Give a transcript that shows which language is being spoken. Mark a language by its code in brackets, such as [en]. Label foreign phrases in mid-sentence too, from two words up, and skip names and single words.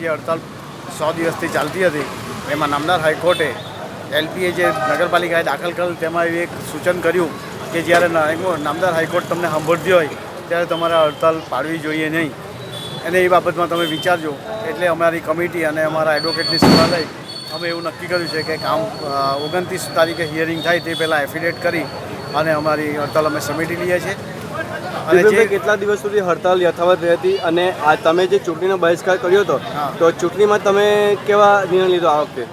[gu] જે હડતાલ 100 દિવસથી ચાલતી હતી એમાં નામદાર હાઈકોર્ટે એલપીએ જે નગરપાલિકાએ દાખલ કરેલ તેમાં એક સૂચન કર્યું કે જ્યારે નામદાર હાઈકોર્ટ તમને સાંભળતી હોય ત્યારે તમારે હડતાલ પાડવી જોઈએ નહીં અને એ બાબતમાં તમે વિચારજો। એટલે અમારી કમિટી અને અમારા એડવોકેટની સલાહ લઈ અમે એવું નક્કી કર્યું છે કે કામ 29 તારીખે હિયરિંગ થાય તે પહેલાં એફિડેટ કરી અને અમારી હડતાલ અમે સમેટી લઈએ છીએ। અને જે કેટલા દિવસ સુધી હડતાલ યથાવત રહેતી અને આ તમે જે ચૂંટણીનો બહિષ્કાર કર્યો હતો તો ચૂંટણીમાં તમે કેવા નિર્ણય લીધો આ વખતે?